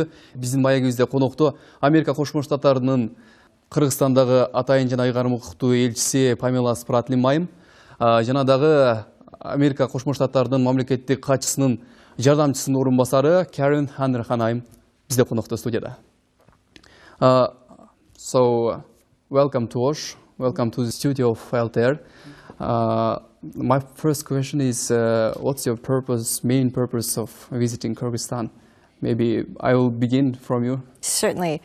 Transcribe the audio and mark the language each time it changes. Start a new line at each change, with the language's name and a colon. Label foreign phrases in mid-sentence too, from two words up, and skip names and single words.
Kyrgyz: Биздин маегибизде конокто Америка Кошмо Штаттарынын Кыргызстандагы атайын жана ыйгарым укуктуу элчиси Памела Спратлен майым, жана дагы Америка Кошмо Штаттарынын мамлекеттик катчысынын жардамчысынын орун басары Карен Ханрахан айым бизде конокто студияда.
English: So welcome to Osh, welcome to the studio of ElTR. My first question is, what's your main purpose of visiting Kyrgyzstan? Maybe I will begin from you. Certainly.